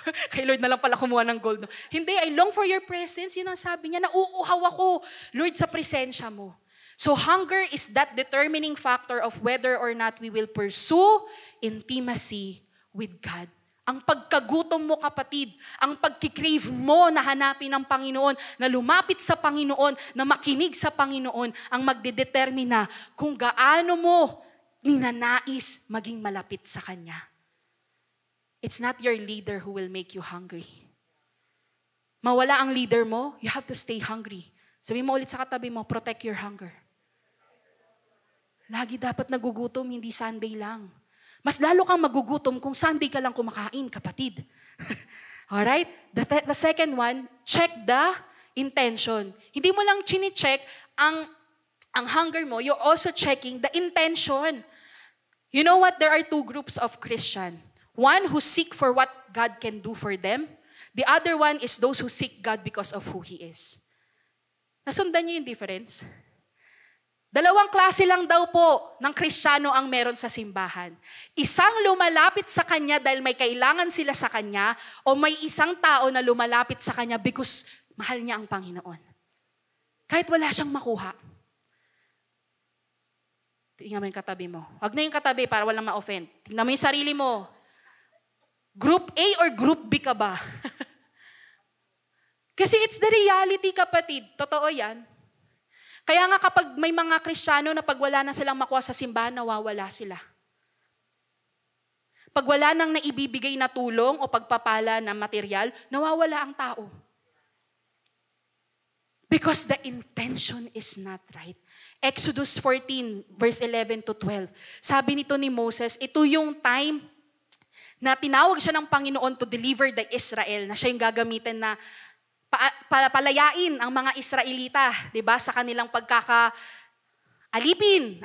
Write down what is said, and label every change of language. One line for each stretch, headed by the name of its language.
Filipino: Kay Lord na lang pala kumuha ng gold. No? Hindi,
English: I long for your presence.
Filipino: Yun ang sabi niya, nauuhaw ako, Lord, sa presensya mo.
English: So hunger is that determining factor of whether or not we will pursue intimacy with God.
Filipino: Ang pagkagutom mo, kapatid, ang pagkikrave mo na hanapin ng Panginoon, na lumapit sa Panginoon, na makinig sa Panginoon, ang magdedetermina kung gaano mo ninanais maging malapit sa Kanya.
English: It's not your leader who will make you hungry.
Filipino: Mawala ang leader mo,
English: you have to stay hungry.
Filipino: Sabihin mo ulit sa katabi mo,
English: protect your hunger.
Filipino: Lagi dapat nagugutom, hindi Sunday lang. Mas lalo kang magugutom kung Sunday ka lang kumakain, kapatid. Alright?
English: The second one, check the intention.
Filipino: Hindi mo lang chine-check ang hunger mo,
English: you're also checking the intention. You know what? There are two groups of Christian. One who seek for what God can do for them. The other one is those who seek God because of who He is.
Filipino: Nasundan niyo yung difference? Dalawang klase lang daw po ng Kristiyano ang meron sa simbahan. Isang lumalapit sa Kanya dahil may kailangan sila sa Kanya, o may isang tao na lumalapit sa Kanya because mahal niya ang Panginoon. Kahit wala siyang makuha. Tingnan mo yung katabi mo. Huwag na yung katabi para walang ma-offend. Tingnan mo yung sarili mo. Group A or Group B ka ba?
English: Kasi it's the reality, kapatid.
Filipino: Totoo yan. Kaya nga kapag may mga Kristiyano na pag wala na silang makuha sa simbahan, nawawala sila. Pag wala nang naibibigay na tulong o pagpapala na material, nawawala ang tao.
English: Because the intention is not right. Exodus 14, verse 11 to 12.
Filipino: Sabi nito ni Moses, ito yung time na tinawag siya ng Panginoon
English: to deliver the Israel,
Filipino: na siya yung gagamitin na palayain ang mga Israelita, 'di ba, sa kanilang pagkakaalipin.